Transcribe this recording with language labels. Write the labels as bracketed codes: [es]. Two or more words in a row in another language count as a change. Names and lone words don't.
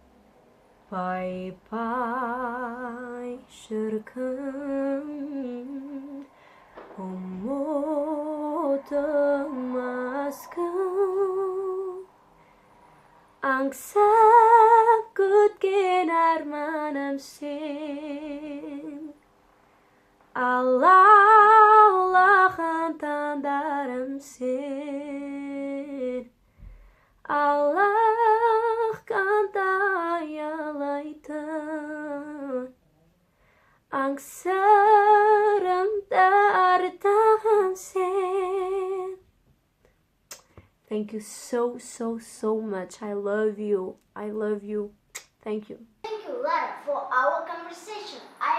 [kk] Пай-пай шіркін, ұмытылмас күн, аңсап күткен арманым сен, алаулаған таңдарым сен, алақандай алайтын, аңсарымды артаған сен. [en] Thank you so, so, so much. I love you. I love you. Thank you. Thank you, Lara, for our conversation.